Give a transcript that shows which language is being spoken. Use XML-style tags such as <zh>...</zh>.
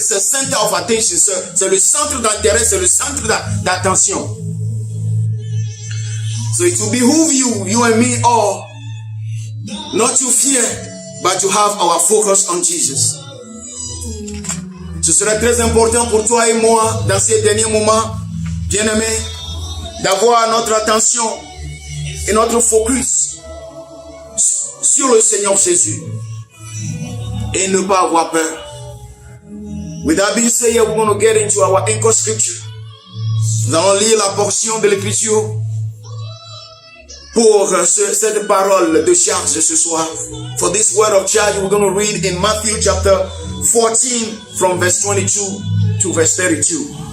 <en>It's a center of attention.</en> <fr>C'est le centre d'intérêt. C'est le centre d'attention.</fr> <en>So it will behoove you and me all, not to fear, but to have our focus on Jesus.</en> <fr>Ce serait très important pour toi et moi, dans ces derniers moments, bien-aimés, d'avoir notre attention et notre focus sur le Seigneur Jésus et ne pas avoir peur.</fr> <en>With that being said, we're going to get into our anchor scripture.</en> <fr>Nous allons lire la portion de l'Écriture pour cette parole de charge ce soir.</fr> <en>For this word of charge, we're going to read in Matthew chapter 14 from verse 22 to verse 32.</en>